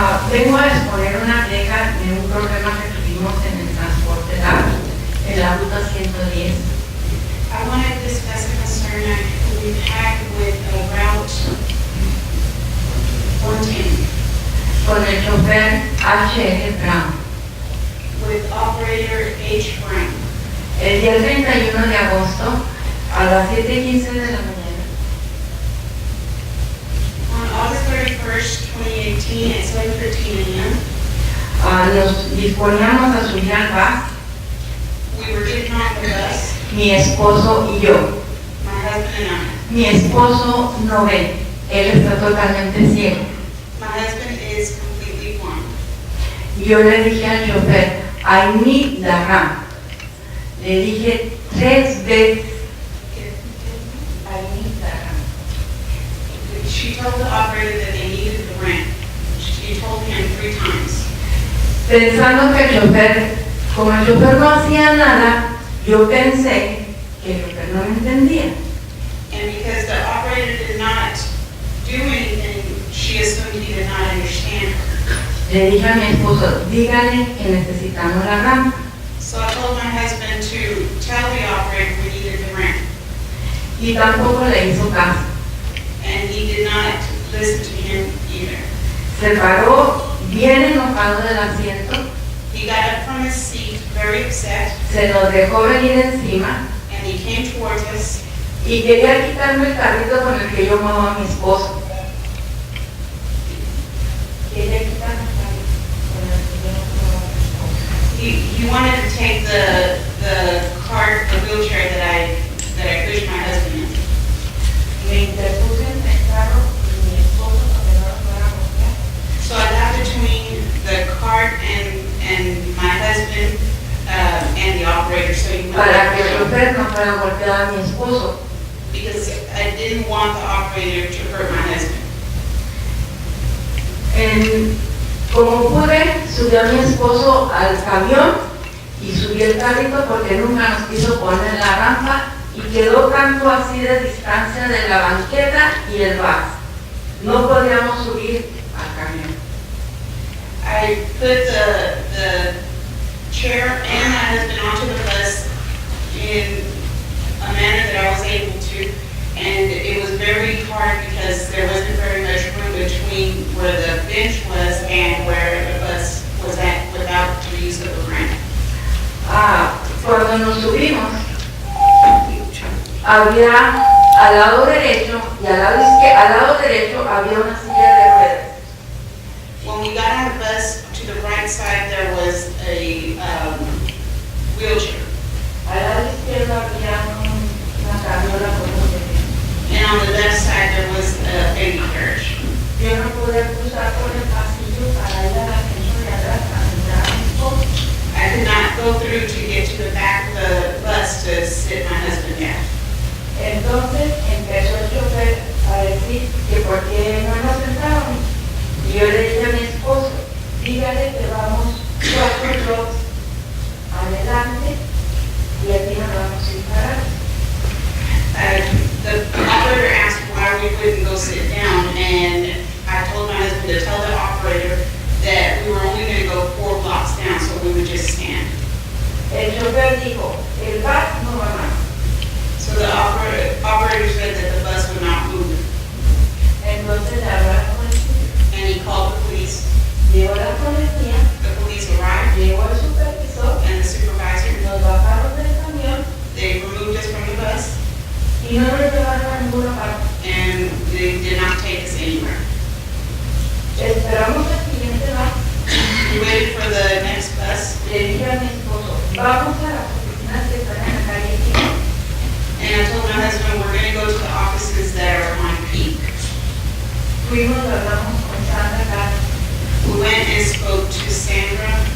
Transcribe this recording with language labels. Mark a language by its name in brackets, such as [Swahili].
[Spanish] Vengo a exponer una queja de un problema que tuvimos en el transporte en la ruta 110. [English] I want to discuss a concern that we've had with Route 110 [Spanish] Con el chofer H.R. Brown. [English] with operator H. Brown. [Spanish] El día 31 de agosto a las 7:15 de la mañana [English] On August 31st, 2018, at 7:13 a.m., [Spanish] nos disponíamos a subir al bus, [English] we were getting off the bus, [Spanish] mi esposo y yo. [English] my husband and I. [Spanish] Mi esposo no ve, él está totalmente ciego. [English] My husband is completely blind. [Spanish] Yo le dije al chofer, [English] I need the ramp. [Spanish] Le dije 3 veces, [English] I need the ramp. She told the operator that they needed the ramp. She told him 3 times. [Spanish] Pensando que el chofer, como el chofer no hacía nada, yo pensé que el chofer no me entendía. [English] And because the operator did not do anything, she assumed he did not understand her. [Spanish] Le dije a mi esposo, dígale que necesitamos la rampa. [English] So I told my husband to tell the operator we needed the ramp. [Spanish] Y tampoco le hizo caso. [English] And he did not listen to him either. [Spanish] Se paró bien enojado del asiento, [English] He got up from his seat very upset, [Spanish] se nos dejó venir encima [English] and he came towards us, [Spanish] y quería quitarme el carrito con el que yo muevo a mi esposo. Quería quitarme el carrito con el que yo muevo a mi esposo. [English] he wanted to take the cart, the wheelchair that I pushed my husband in. [Spanish] Me interpuse en el carro y mi esposo para que no lo fuera a golpear. [English] So I got between the cart and my husband and the operator, so he went [Spanish] Para que el [English] back [Spanish] chofer no fuera a golpear a mi esposo. [English] because I didn't want the operator to hurt my husband. [Spanish] Como pude, subí a mi esposo al camión y subí el carrito porque nunca nos quiso poner la rampa y quedó tanto así de distancia de la banqueta y el bus. No podíamos subir al camión. [English] I put the chair and my husband onto the bus in a manner that I was able to, and it was very hard because there wasn't very much room between where the bench was and where the bus was at without the use of the ramp. [Spanish] Cuando nos subimos, había al lado derecho y al lado derecho había una silla de ruedas. [English] When we got on the bus, to the right side, there was a wheelchair. [Spanish] Al lado izquierdo había una carriola con un bebé. [English] And on the left side, there was a baby carriage. [Spanish] Yo no pude cruzar por el pasillo para ir al asiento de atrás a entrar a mi esposo. [English] I could not go through to get to the back of the bus to sit my husband down. [Spanish] Entonces empezó el chofer a decir que por qué no nos sentábamos. Y yo le dije a mi esposo, dígale que vamos 4 blocks adelante y aquí nos vamos a ir parados. [English] The operator asked why we wouldn't go sit down, and I told my husband to tell the operator that we were only going to go 4 blocks down, so we would just stand. [Spanish] El chofer dijo, el bus no va más. [English] So the operator said that the bus would not move, [Spanish] Entonces le habló a la policía. [English] and he called the police. [Spanish] Llegó la policía, [English] The police arrived, [Spanish] llegó el supervisor, [English] and the supervisor, [Spanish] nos bajaron del camión [English] they removed us from the bus, [Spanish] Y no nos llevaron a ninguna parte. [English] and they did not take us anywhere. [Spanish] Esperamos el siguiente bus. [English] We waited for the next bus, [Spanish] Le dije a mi esposo, vamos a las oficinas que están en la calle 5. [English] and I told my husband, we're gonna go to the offices that are on Peak. [Spanish] Fuimos, hablamos con Sandra Castro. [English] We went and spoke to Sandra.